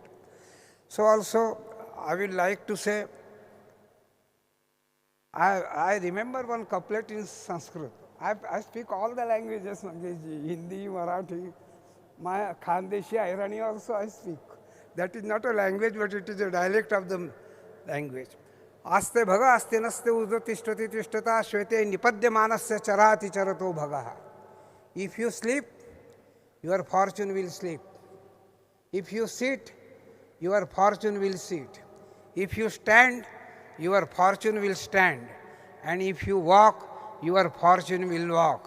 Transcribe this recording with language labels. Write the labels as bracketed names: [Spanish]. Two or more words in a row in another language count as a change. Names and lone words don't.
[English] So also, I will like to say, I remember one couplet in Sanskrit. I speak all the languages, Mangesh ji, Hindi, Marathi, my Khandeshi, Irani also I speak. That is not a language, but it is a dialect of the language. [Sanskrit] आस्ते भग आस्ते नस्ते उदोतिष्ठति तिष्ठत श्वेते निपद्यमानस्य चरति चरतो भगः. [English] If you sleep, your fortune will sleep. If you sit, your fortune will sit. If you stand, your fortune will stand. And if you walk, your fortune will walk.